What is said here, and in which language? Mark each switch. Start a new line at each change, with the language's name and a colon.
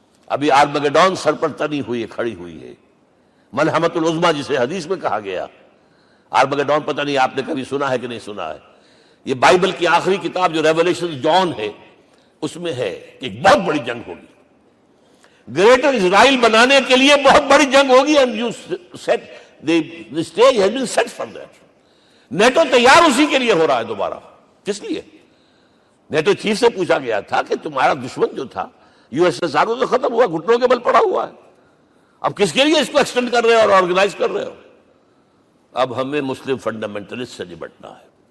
Urdu: ابھی آرمگڈون سر پر تنی ہوئی, کھڑی ہوئی ہے, ملحمت العظمیٰ جسے حدیث میں کہا گیا. آرمگڈون پتہ نہیں آپ نے کبھی سنا ہے کہ نہیں سنا ہے. یہ بائبل کی آخری کتاب جو ریولیشن جان ہے, اس میں ہے کہ ایک بہت بڑی جنگ ہوگی, گریٹر اسرائیل بنانے کے لیے بہت بڑی جنگ ہوگی.
English: and you said the stage has been set for that.
Urdu: NATO تیار اسی کے لیے ہو رہا ہے دوبارہ. کس لیے؟ نیٹو چیف سے پوچھا گیا تھا کہ تمہارا دشمن جو تھا USSR تو ختم ہوا, گھٹنوں کے بل پڑا ہوا ہے, اب کس کے لیے اس کو ایکسٹینڈ کر رہے ہو اور آرگنائز کر رہے ہو؟ اب ہمیں مسلم فنڈامنٹلسٹ سے نمٹنا ہے.